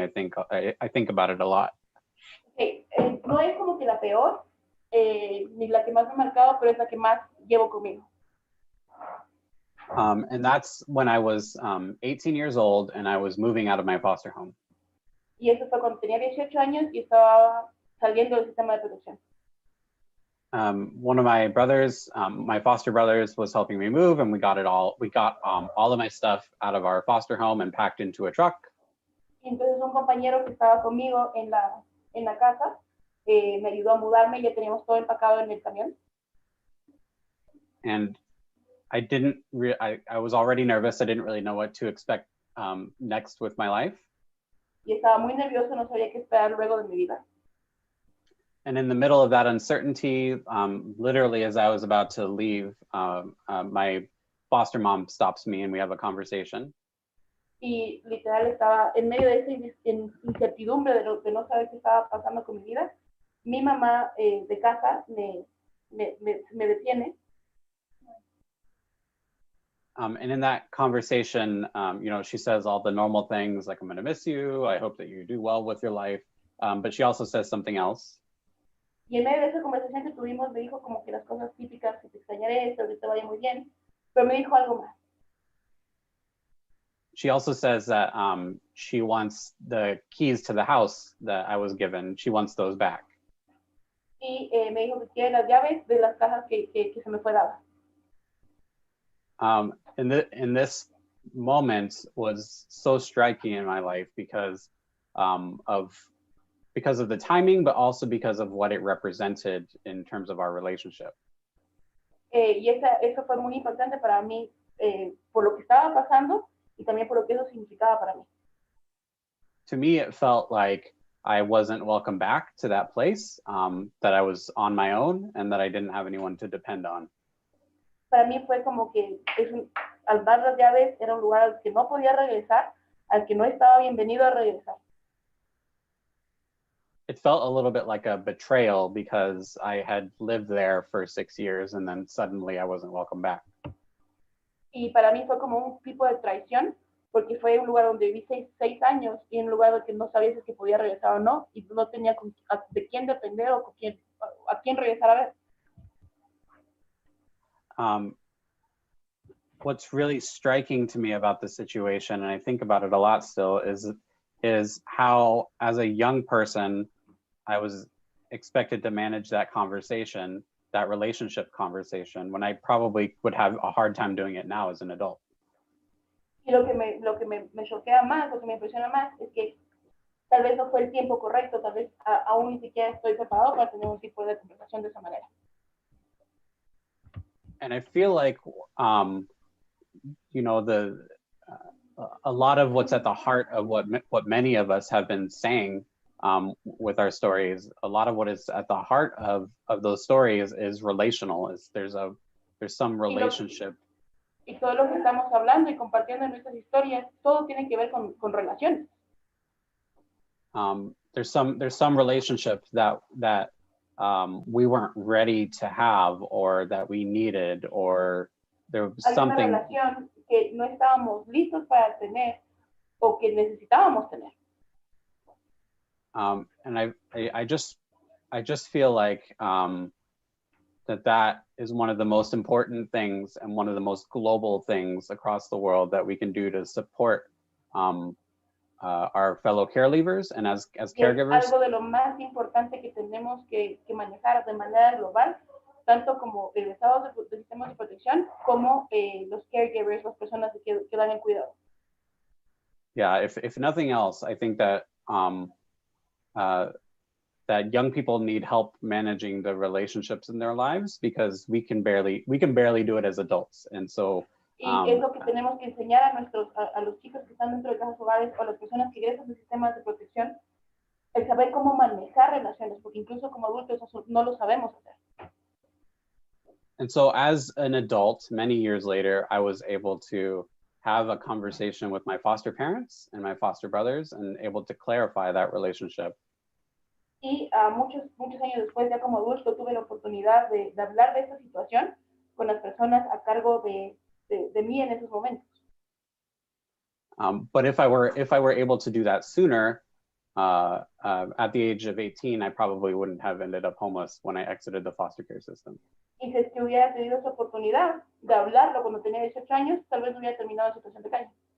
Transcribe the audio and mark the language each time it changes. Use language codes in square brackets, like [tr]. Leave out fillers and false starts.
[en] I think about it a lot. [es] Okay, no es como que la peor, ni la que más me ha marcado, pero es la que más llevo conmigo. [en] And that's when I was 18 years old and I was moving out of my foster home. [es] Y eso fue cuando tenía 18 años y estaba saliendo del sistema de protección. [en] One of my brothers, my foster brothers, was helping me move, and we got all of my stuff out of our foster home and packed into a truck. [es] Y entonces un compañero que estaba conmigo en la casa me ayudó a mudarme y ya teníamos todo empacado en el camión. [en] And I was already nervous. I didn't really know what to expect next with my life. [es] Y estaba muy nervioso, no sabía qué esperar luego de mi vida. [en] And in the middle of that uncertainty, literally as I was about to leave, my foster mom stops me and we have a conversation. [es] Y literal estaba en medio de esa incertidumbre de no saber qué estaba pasando con mi vida. Mi mamá de casa me detiene. [en] And in that conversation, you know, she says all the normal things like, I'm going to miss you. I hope that you do well with your life. But she also says something else. [es] Y en medio de esa conversación que tuvimos, me dijo como que las cosas típicas, que te extrañaré, espero que te vaya muy bien, pero me dijo algo más. [en] She also says that she wants the keys to the house that I was given. She wants those back. [es] Y me dijo que quiere las llaves de las cajas que se me fue dada. [en] In this moment was so striking in my life because of the timing, but also because of what it represented in terms of our relationship. [es] Y eso fue muy importante para mí por lo que estaba pasando y también por lo que eso significaba para mí. [en] To me, it felt like I wasn't welcome back to that place, that I was on my own and that I didn't have anyone to depend on. [es] Para mí fue como que al dar las llaves era un lugar al que no podía regresar, al que no estaba bienvenido a regresar. [en] It felt a little bit like a betrayal because I had lived there for 6 years and then suddenly I wasn't welcome back. [es] Y para mí fue como un tipo de traición porque fue un lugar donde viví 6 años y un lugar donde no sabía si es que podía regresar o no y no tenía de quién depender o a quién regresar a ver. [en] What's really striking to me about the situation, and I think about it a lot still, is how, as a young person, I was expected to manage that conversation, that relationship conversation, when I probably would have a hard time doing it now as an adult. [es] Y lo que me choquea más, lo que me impresiona más, es que tal vez no fue el tiempo correcto, tal vez aún ni siquiera estoy preparado para tener un tipo de conversación de esa manera. [en] And I feel like, you know, a lot of what's at the heart of what many of us have been saying with our stories, a lot of what is at the heart of those stories is relational. There's some relationship. [es] Y todo lo que estamos hablando y compartiendo en nuestras historias, todo tiene que ver con relaciones. [en] There's some relationship that we weren't ready to have, or that we needed, or there was something. [es] Hay una relación que no estábamos listos para tener o que necesitábamos tener. [en] And I just feel like that is one of the most important things and one of the most global things across the world that we can do to support our fellow caregivers and as caregivers. [es] Es algo de lo más importante que tenemos que manejar de manera global, tanto como egresados de sistemas de protección como los caregivers, las personas que dan el cuidado. [en] Yeah, if nothing else, I think that that young people need help managing the relationships in their lives because we can barely do it as adults, and so. [es] Y es lo que tenemos que enseñar a los chicos que están dentro de casas hogares o a las personas que egresan de sistemas de protección, el saber cómo manejar relaciones, porque incluso como adultos no lo sabemos hacer. [en] And so as an adult, many years later, I was able to have a conversation with my foster parents and my foster brothers and able to clarify that relationship. [es] Y muchos años después, ya como adulto, tuve la oportunidad de hablar de esta situación con las personas a cargo de mí en esos momentos. [en] But if I were able to do that sooner, at the age of 18, I probably wouldn't have ended up homeless when I exited the foster care system. [es] Y si es que hubiera tenido esa oportunidad de hablarlo cuando tenía 18 años, tal vez no hubiera terminado en situación de calle.